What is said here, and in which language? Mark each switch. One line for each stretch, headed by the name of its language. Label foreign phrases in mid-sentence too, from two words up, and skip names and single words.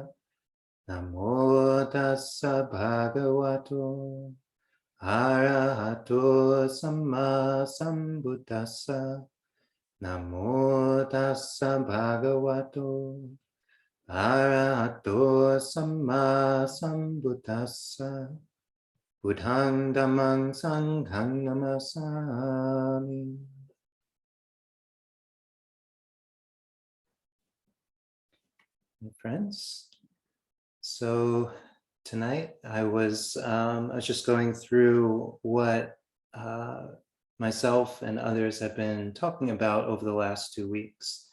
Pali: Namo tassa bhagavato arahato samma sambuddhassa. Namo tassa bhagavato arahato samma sambuddhassa. Buddhang dhammang sanghang namasami.
English: Friends, so tonight I was just going through what myself and others have been talking about over the last 2 weeks.